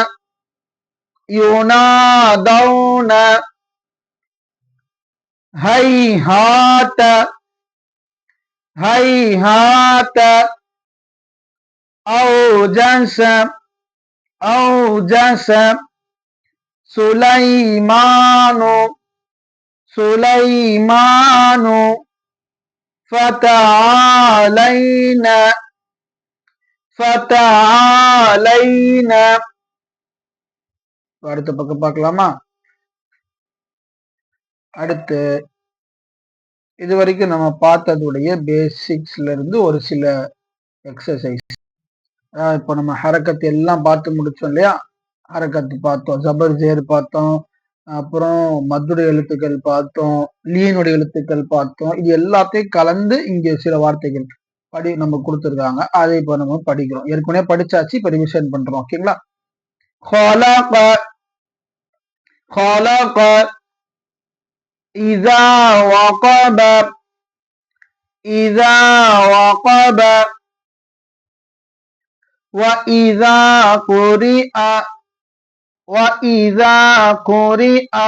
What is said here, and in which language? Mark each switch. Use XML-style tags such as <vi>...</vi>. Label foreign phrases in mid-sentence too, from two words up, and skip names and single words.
<ar>ينادون، هيهات، هيهات، أوجس، أوجس، سليمان، سليمان، فتعالينا، فتعالينا.</ar> <ta>அடுத்த பக்கம் பார்க்கலாமா? அடுத்து இது வரைக்கும் நம்ம பார்த்ததுடைய பேசிக்ஸ்ல இருந்து ஒரு சில எக்ஸசைஸ். இப்போ நம்ம ஹரக்கத் எல்லாம் பார்த்து முடிச்சோம் இல்லையா? ஹரக்கத் பார்த்தோம், ஜபர் ஜேர் பார்த்தோம், அப்புறம் மத்துடைய எழுத்துக்கள் பார்த்தோம், லீனுடைய எழுத்துக்கள் பார்த்தோம். இது எல்லாத்தையும் கலந்து இங்க சில வார்த்தைகள் நம்ம கொடுத்துருக்காங்க. அதை இப்போ நம்ம படிக்கிறோம். ஏற்கனவே படிச்சாச்சு, இப்போ ரிவிஷன் பண்றோம். ஓகேங்களா?</ta> <ar>خلق خلق إذا وقب إذا وقب وإذا قرئ وإذا قرئ</ar>